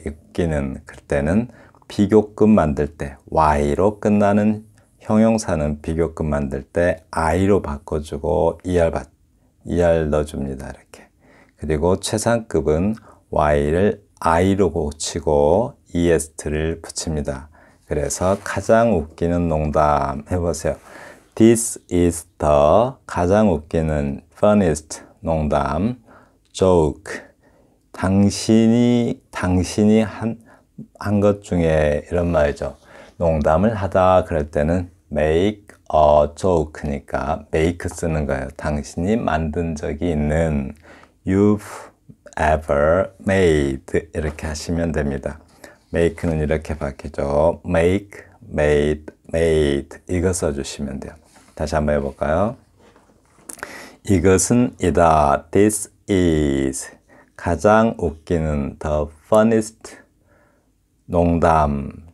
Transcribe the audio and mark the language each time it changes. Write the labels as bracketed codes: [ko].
[ko] 웃기는 그때는 비교급 만들 때 y로 끝나는 형용사는 비교급 만들 때 i로 바꿔주고 er 넣어줍니다. 이렇게. 그리고 최상급은 y를 i로 고치고 est를 붙입니다. 그래서 가장 웃기는 농담 해보세요. [en] This is the [ko] 가장 웃기는 [en] funniest [ko] 농담 [en] joke. [ko] 당신이 한 것 중에 이런 말이죠. 농담을 하다 그럴 때는 [en] make a joke [ko] 니까 make 쓰는 거예요. 당신이 만든 적이 있는 [en] you've ever made [ko] 이렇게 하시면 됩니다. make는 이렇게 바뀌죠. make, made, made 이거 써주시면 돼요. 다시 한번 해볼까요? 이것은 이다. [en] This is [ko] 가장 웃기는 [en] the funniest [ko] 농담